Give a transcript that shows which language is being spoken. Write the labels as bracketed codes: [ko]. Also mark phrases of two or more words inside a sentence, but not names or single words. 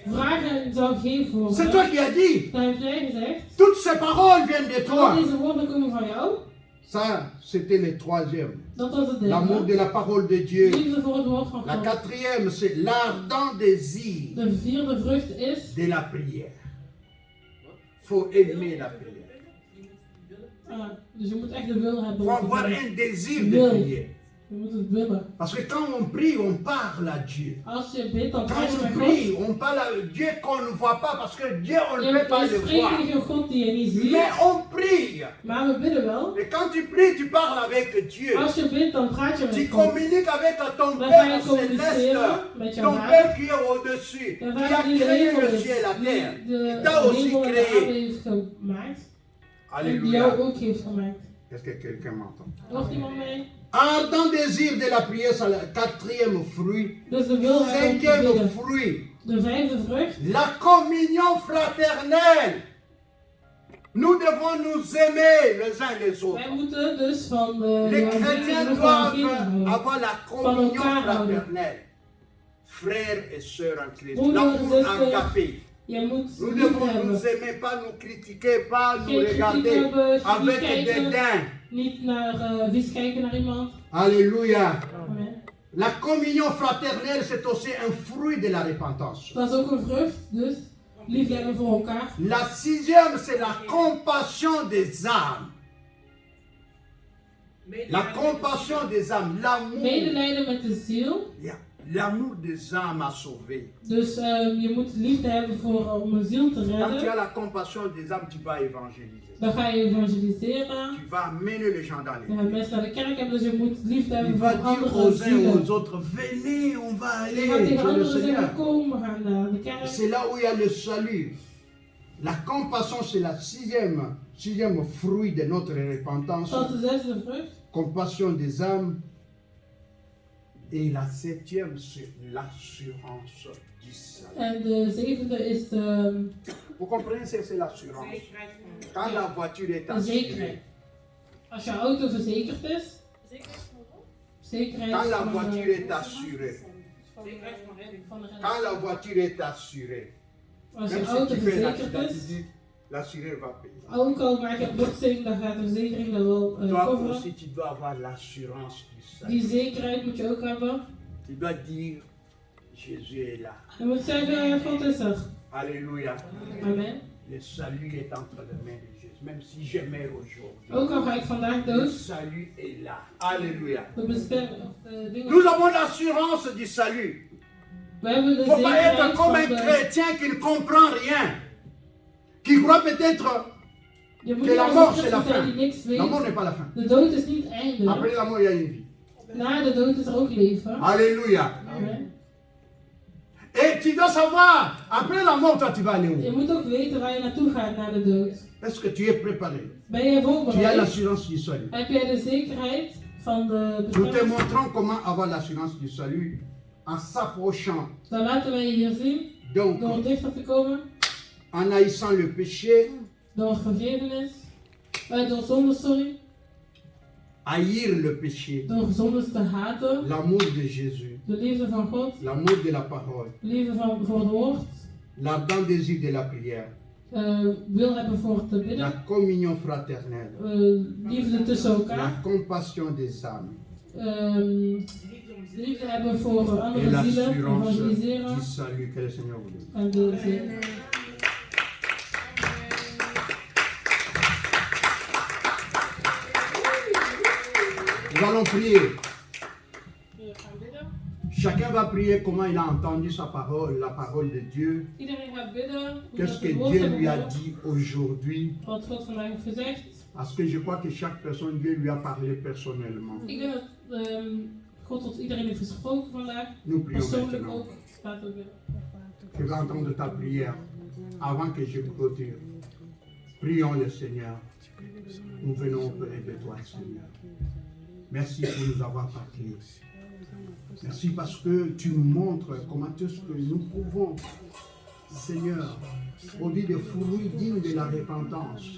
[nl] vraag en zal geven voor [fr] C'est toi me. qui as dit. [nl] Dat heeft jij gezegd. [fr] Toutes ces paroles viennent de [nl] Al [fr] toi. [nl] deze woorden komen van jou. [fr] Ça, c'était le troisième. [nl] Dat was het [fr] L'amour derde. de la parole de Dieu. [nl] Liefde voor het woord van [fr] La [nl] God. [fr] quatrième, c'est l'ardent désir [nl] De vierde vrucht is, [fr] de la prière. Faut aimer la prière. [nl] dus je moet echt de wil hebben. [fr] Faut [nl] om te [fr] avoir [nl] bidden. [fr] un désir de [nl] Wil. [fr] prière. [nl] Je moet het willen. [fr] Parce que quand on prie, on parle à Dieu. [nl] Als je bidt, dan [fr] Quand [nl] praat je [fr] on [nl] met [fr] prie, [nl] God. [fr] on parle à Dieu qu'on ne voit pas parce que Dieu, on ne [nl] Je [fr] peut pas le [nl] spreekt [fr] voir. [nl] tegen God die je niet ziet. [fr] Mais on prie. [nl] Maar we bidden wel. [fr] Et quand tu pries, tu parles avec Dieu. [nl] Als je bidt, dan praat je [fr] Tu [nl] met God. [fr] communiques avec ton [nl] Dan ga je [fr] Père [nl] communiceren met [fr] céleste. [nl] jouw [fr] Ton [nl] vader. [fr] Père qui est au-dessus. [nl] De [fr] Qui a [nl] vader die de [fr] créé [nl] hemel [fr] le [nl] is. [fr] ciel et la terre. [nl] Die de [fr] Il t'a aussi [nl] hemel en de aarde [fr] créé. [nl] heeft gemaakt. En die [fr] Alléluia. [nl] jou ook heeft gemaakt. [fr] Est-ce que quelqu'un m'entend? [nl] Hoort iemand mee? [fr] Ardent désir de la prière, c'est le quatrième fruit. [nl] Dus de wil hebben om te [fr] Cinquième [nl] bidden. [fr] fruit, [nl] De vijfde vrucht. [fr] la communion fraternelle. Nous devons nous aimer les uns les autres. [nl] Wij moeten dus van [fr] Les [nl] de [fr] chrétiens doivent avoir la communion fraternelle. Frères et sœurs en Christ, [nl] Broeders en [fr] l'amour [nl] zusters, [fr] agapé. [nl] Je moet [fr] Nous [nl] lief [fr] devons [nl] hebben. [fr] nous aimer, pas nous critiquer, pas nous [nl] Geen kritiek [fr] regarder [nl] hebben, niet [fr] avec [nl] kijken, [fr] dédain. [nl] niet naar vies kijken naar iemand. [fr] Alléluia. Amen. La communion fraternelle, c'est aussi un fruit de la repentance. [nl] Dat is ook een vrucht, dus lief hebben voor elkaar. [fr] La sixième, c'est la compassion des âmes. La compassion des âmes, l'amour. [nl] Medelijden met de ziel. Yeah. [fr] L'amour des âmes a sauvé. [nl] Dus je moet liefde hebben voor, om een ziel te [fr] Quand tu as [nl] redden. [fr] la compassion des âmes, tu vas évangéliser. [nl] Dan ga je evangeliseren. [fr] Tu vas amener les gens dans [nl] Je [fr] les [nl] gaat mensen naar de kerk hebben, dus je moet liefde [fr] Tu [nl] hebben [fr] vas [nl] voor [fr] dire [nl] andere [fr] aux uns et [nl] zielen. [fr] aux autres, venez, on va [nl] Je gaat [fr] aller [nl] tegen [fr] chez le [nl] anderen [fr] Seigneur. [nl] zeggen, kom, we gaan naar de kerk. [fr] C'est là où il y a le salut. La compassion, c'est la sixième fruit de notre repentance. [nl] Dat is de zesde vrucht. [fr] Compassion des âmes. Et la septième, c'est l'assurance du salut. [nl] En de zevende is de [fr] Vous comprenez ce que c'est l'assurance? Quand la voiture est assurée, [nl] zekerheid. Als je auto verzekerd is, zekerheid [fr] quand la [nl] van, [fr] voiture est assurée, [nl] van de reden. [fr] quand la voiture est assurée, [nl] Als je [fr] même [nl] auto [fr] si tu fais un [nl] verzekerd [fr] accident, tu [nl] is, [fr] dis, l'assureur va payer. [nl] ook al maak je een botsing, dan gaat de verzekering dat wel [fr] Toi [nl] coveren. [fr] aussi, tu dois avoir l'assurance du [nl] Die [fr] salut. [nl] zekerheid moet je ook hebben. [fr] Tu dois dire, Jésus est là. [nl] Je moet zeggen, God is er. [fr] Alléluia. Amen. Le salut est entre les mains de Jésus. Même si je meurs aujourd'hui, [nl] Ook al ga ik vandaag [fr] le [nl] dood, [fr] salut est là. Alléluia. [nl] de dingen. [fr] Nous avons l'assurance du salut. [nl] We hebben de [fr] Il ne faut pas être [nl] zekerheid [fr] comme [nl] van [fr] un [nl] de... [fr] chrétien qui ne comprend rien. Qui croit peut-être [nl] Je moet [fr] que [nl] niet [fr] la [nl] als [fr] mort [nl] een [fr] c'est la [nl] christen [fr] fin. [nl] die niks [fr] La mort [nl] weet. [fr] n'est pas la fin. [nl] De dood is niet het einde. [fr] Après la mort, il y a une vie. [nl] Na de dood is er ook leven. [fr] Alléluia. Amen. Et tu dois savoir, après la mort, toi tu vas aller [nl] Je [fr] où? [nl] moet ook weten waar je naartoe gaat na de dood. [fr] Est-ce que tu es préparé? [nl] Ben je [fr] Tu as [nl] voorbereid? [fr] l'assurance du salut. [nl] Heb jij de zekerheid van de [fr] Nous te [nl] bestemming? [fr] montrons comment avoir l'assurance du salut en s'approchant [nl] Dan laten wij hier zien [fr] Donc, [nl] door dichter te komen, [fr] en haïssant le péché, [nl] door vergevenis, door zonde, sorry, [fr] haïr le péché, [nl] door zondes te haten, [fr] l'amour de Jésus, [nl] de liefde van God, [fr] l'amour de la parole, [nl] de liefde voor het woord, [fr] l'ardent désir de la prière, [nl] wil hebben voor te [fr] la [nl] bidden, [fr] communion fraternelle, [nl] liefde tussen [fr] la [nl] elkaar, [fr] compassion des âmes [nl] liefde hebben voor [fr] et [nl] andere zielen, [fr] l'assurance [nl] evangeliseren [fr] du salut que le Seigneur vous donne. [nl] en de zin. [fr] Nous allons prier. [nl] We gaan bidden. [fr] Chacun va prier comment il a entendu sa parole, la parole de Dieu. [nl] Iedereen gaat bidden, hoe [fr] Qu'est-ce [nl] dat [fr] que [nl] het woord [fr] Dieu [nl] hebben [fr] lui a [nl] gehoord, [fr] dit aujourd'hui? [nl] wat God vandaag heeft gezegd. [fr] Parce que je crois que chaque personne, Dieu lui a parlé personnellement. [nl] Ik denk dat God tot iedereen heeft gesproken vandaag, [fr] Nous prions [nl] persoonlijk [fr] maintenant. [nl] ook. Laten we bidden. [fr] Je vais entendre ta prière avant que je clôture. Prions le Seigneur. Nous venons auprès de toi, Seigneur. Merci pour nous avoir parlé. Merci parce que tu nous montres comment est-ce que nous pouvons, Seigneur, produire des fruits dignes de la repentance.